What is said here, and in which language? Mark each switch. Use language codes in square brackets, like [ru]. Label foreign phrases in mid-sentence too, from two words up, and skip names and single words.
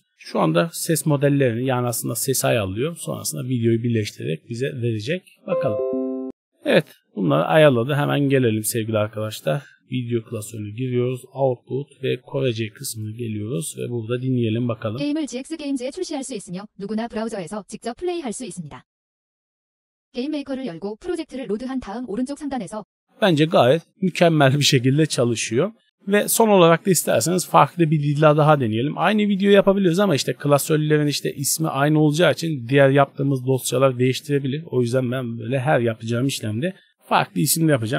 [tr] Şu anda ses modellerini yani aslında sesi ayarlıyor. Sonrasında videoyu birleştirerek bize verecek. Bakalım. Evet, bunları ayarladı. Hemen gelelim sevgili arkadaşlar. Video klasörüne giriyoruz. Output ve Korece kısmına geliyoruz ve burada dinleyelim bakalım. [ko] 게임을 GX 게임즈에 출시할 수 있으며 누구나 브라우저에서 직접 플레이할 수 있습니다. 게임 메이커를 열고 프로젝트를 로드한 다음 오른쪽 상단에서 [tr] Bence gayet mükemmel bir şekilde çalışıyor. Ve son olarak da isterseniz farklı bir dille daha deneyelim. Aynı video yapabiliriz ama işte klasörlerin işte ismi aynı olacağı için diğer yaptığımız dosyalar değiştirebilir. O yüzden ben böyle her yapacağım işlemde farklı isimle yapacağım.